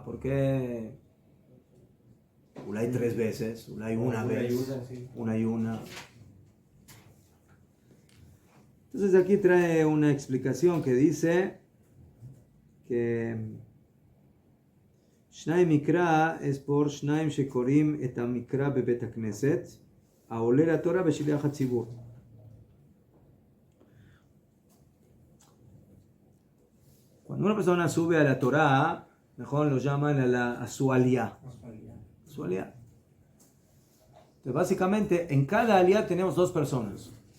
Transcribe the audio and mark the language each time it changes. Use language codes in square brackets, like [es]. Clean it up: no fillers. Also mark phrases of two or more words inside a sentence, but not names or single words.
[es] ¿Por qué hay 3 veces? Hay una vez, una y una. Entonces aquí trae una explicación que dice que [he] שניים מקרא [es] es por [he] שניים שקוראים את המקרא בבית הכנסת העולה לתורה בשליח הציבור. [es] Cuando una persona sube a la Torah, mejor lo llaman a su aliyá. Su aliyá. Entonces, básicamente, en cada aliyá tenemos 2 personas.